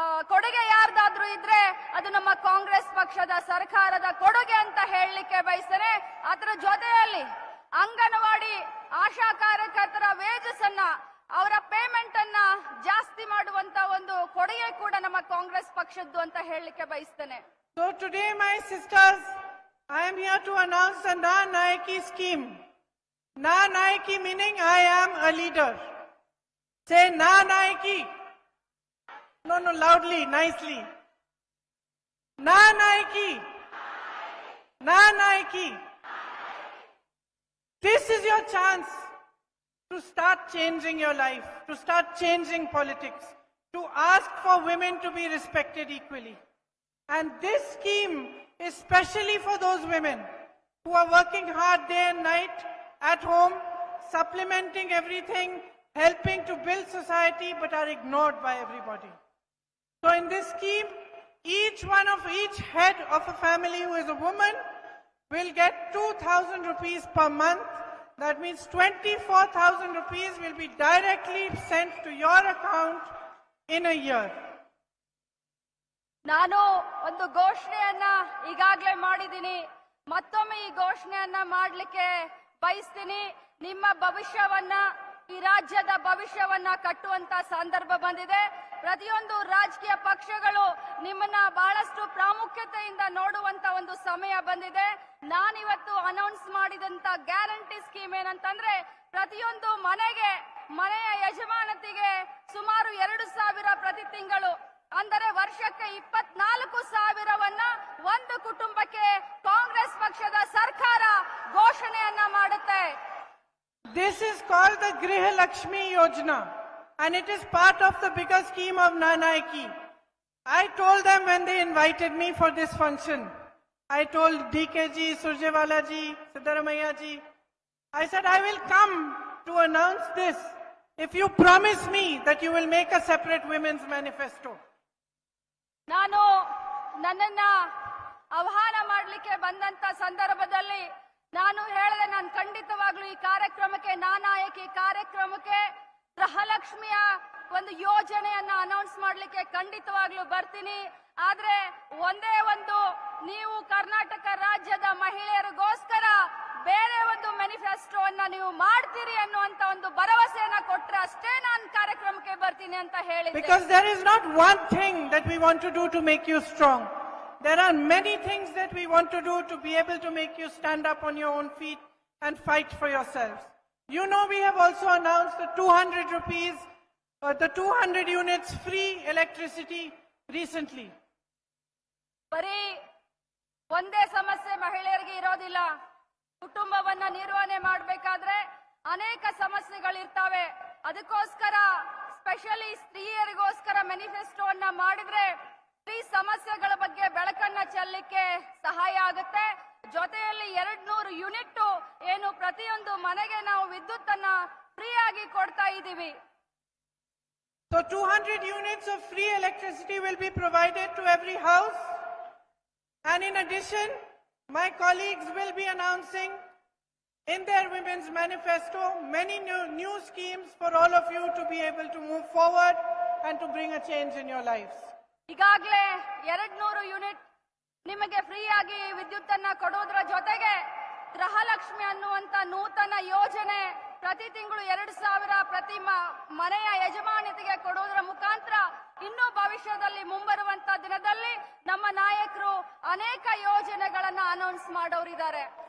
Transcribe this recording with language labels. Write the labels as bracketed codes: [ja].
[kn] ಕೊಡುಗೆ ಯಾರ್ದಾದ್ರೂ ಇದ್ರೆ ಅದು ನಮ್ಮ ಕಾಂಗ್ರೆಸ್ ಪಕ್ಷದ ಸರ್ಕಾರದ ಕೊಡುಗೆ ಅಂತ ಹೇಳಲಿಕ್ಕೆ ಬಯಸ್ತೇನೆ. ಅದರ ಜೊತೆಯಲ್ಲಿ ಅಂಗನವಾಡಿ ಆಶಾ ಕಾರ್ಯಕರ್ತರ ವೇಜಸ್ ಅನ್ನ, ಅವರ ಪೇಮೆಂಟ್ ಅನ್ನ ಜಾಸ್ತಿ ಮಾಡುವಂತ ಒಂದು ಕೊಡುಗೆ ಕೂಡ ನಮ್ಮ ಕಾಂಗ್ರೆಸ್ ಪಕ್ಷದ್ದು ಅಂತ ಹೇಳಲಿಕ್ಕೆ ಬಯಸ್ತೇನೆ. [en] So today, my sisters, I am here to announce the NaaNayaki scheme. NaaNayaki meaning I am a leader. Say NaaNayaki. No, loudly, nicely. NaaNayaki. NaaNayaki. This is your chance to start changing your life, to start changing politics, to ask for women to be respected equally. And this scheme is specially for those women who are working hard day and night at home, supplementing everything, helping to build society, but are ignored by everybody. So in this scheme, each head of a family who is a woman will get 2,000 rupees per month. That means 24,000 rupees will be directly sent to your account in a year. [kn] ನಾನು ಒಂದು ಘೋಷಣೆಯನ್ನ ಈಗಾಗಲೇ ಮಾಡಿದ್ದೀನಿ, ಮತ್ತೊಮ್ಮೆ ಈ ಘೋಷಣೆಯನ್ನ ಮಾಡಲಿಕ್ಕೆ ಬಯಸ್ತೀನಿ. ನಿಮ್ಮ ಭವಿಷ್ಯವನ್ನ, ಈ ರಾಜ್ಯದ ಭವಿಷ್ಯವನ್ನ ಕಟ್ಟುವಂತ ಸಂದರ್ಭ ಬಂದಿದೆ. ಪ್ರತಿಯೊಂದು ರಾಜಕೀಯ ಪಕ್ಷಗಳು ನಿಮ್ಮನ್ನ ಬಹಳಷ್ಟು ಪ್ರಾಮುಖ್ಯತೆಯಿಂದ ನೋಡುವಂತ ಒಂದು ಸಮಯ ಬಂದಿದೆ. ನಾನಿವತ್ತು ಅನೌನ್ಸ್ ಮಾಡಿದಂತ ಗ್ಯಾರಂಟಿ ಸ್ಕೀಮ್ ಏನಂತಂದ್ರೆ, ಪ್ರತಿಯೊಂದು ಮನೆಯ ಯಜಮಾನತಿಗೆ ಸುಮಾರು 2,000 ಪ್ರತಿ ತಿಂಗಳು, ಅಂದರೆ ವರ್ಷಕ್ಕೆ 24,000ವನ್ನ ಒಂದು ಕುಟುಂಬಕ್ಕೆ ಕಾಂಗ್ರೆಸ್ ಪಕ್ಷದ ಸರ್ಕಾರ ಘೋಷಣೆಯನ್ನ ಮಾಡುತ್ತೆ. [en] This is called the Griha Lakshmi Yojana, and it is part of the bigger scheme of NaaNayaki. I told them when they invited me for this function, I told DKG, Surjewala ji, Siddaramaiah ji, I said I will come to announce this if you promise me that you will make a separate women's manifesto. [kn] ನಾನು ನನ್ನನ್ನ ಆಹ್ವಾನ ಮಾಡಲಿಕ್ಕೆ ಬಂದಂತ ಸಂದರ್ಭದಲ್ಲಿ ನಾನು ಹೇಳಿದೆ, ನಾನು ಖಂಡಿತವಾಗ್ಲೂ ಈ ಕಾರ್ಯಕ್ರಮಕ್ಕೆ, ನಾನಾಯಕಿ ಕಾರ್ಯಕ್ರಮಕ್ಕೆ ಗೃಹಲಕ್ಷ್ಮಿಯ ಒಂದು ಯೋಜನೆಯನ್ನ ಅನೌನ್ಸ್ ಮಾಡ್ಲಿಕ್ಕೆ ಖಂಡಿತವಾಗ್ಲೂ ಬರ್ತೀನಿ. ಆದ್ರೆ ಒಂದೇ ಒಂದು, ನೀವು ಕರ್ನಾಟಕ ರಾಜ್ಯದ ಮಹಿಳೆಯರಿಗೋಸ್ಕರ ಬೇರೆ ಒಂದು ಮ್ಯಾನಿಫೆಸ್ಟೋವನ್ನ ನೀವು ಮಾಡ್ತೀರಿ ಅನ್ನುವಂತ ಒಂದು ಭರವಸೆಯನ್ನ ಕೊಟ್ರೆ ಅಷ್ಟೇ ನಾನು ಕಾರ್ಯಕ್ರಮಕ್ಕೆ ಬರ್ತೀನಿ ಅಂತ ಹೇಳಿದೆ. [en] Because there is not one thing that we want to do to make you strong. There are many things that we want to do to be able to make you stand up on your own feet and fight for yourselves. You know, we have also announced the 200 rupees, the 200 units free electricity recently. [kn] ಬರೀ ಒಂದೇ ಸಮಸ್ಯೆ ಮಹಿಳೆಯರಿಗೆ ಇರೋದಿಲ್ಲ. ಕುಟುಂಬವನ್ನ ನಿರ್ವಹಣೆ ಮಾಡಬೇಕಾದ್ರೆ ಅನೇಕ ಸಮಸ್ಯೆಗಳಿರ್ತವೆ. ಅದಕ್ಕೋಸ್ಕರ specially ಸ್ತ್ರೀಯರಿಗೋಸ್ಕರ ಮ್ಯಾನಿಫೆಸ್ಟೋವನ್ನ ಮಾಡಿದ್ರೆ ಸ್ತ್ರೀ ಸಮಸ್ಯೆಗಳ ಬಗ್ಗೆ ಬೆಳಕನ್ನ ಚೆಲ್ಲಲಿಕ್ಕೆ ಸಹಾಯ ಆಗುತ್ತೆ. ಜೊತೆಯಲ್ಲಿ 200 ಯೂನಿಟ್ ಏನು ಪ್ರತಿಯೊಂದು ಮನೆಗೆ ನಾವು ವಿದ್ಯುತ್ ಅನ್ನ ಫ್ರೀ ಆಗಿ ಕೊಡ್ತಾ ಇದ್ದೀವಿ. [en] So 200 units of free electricity will be provided to every house. And in addition, my colleagues will be announcing in their women's manifesto many new schemes for all of you to be able to move forward and to bring a change in your lives. [kn] ಈಗಾಗಲೇ 200 unit ನಿಮಗೆ free ಆಗಿ ವಿದ್ಯುತ್ ಅನ್ನ ಕೊಡೋದ್ರ ಜೊತೆಗೆ ಗೃಹಲಕ್ಷ್ಮಿ ಅನ್ನುವಂತ ನೂತನ ಯೋಜನೆ ಪ್ರತಿ ತಿಂಗಳು 2,000 ಪ್ರತಿ ಮನೆಯ ಯಜಮಾನತಿಗೆ ಕೊಡೋದ್ರ ಮುಖಾಂತರ ಇನ್ನು ಭವಿಷ್ಯದಲ್ಲಿ ಮುಂಬರುವಂತ ದಿನದಲ್ಲಿ ನಮ್ಮ ನಾಯಕರು ಅನೇಕ ಯೋಜನೆಗಳನ್ನ ಅನೌನ್ಸ್ ಮಾಡೋರಿದ್ದಾರೆ.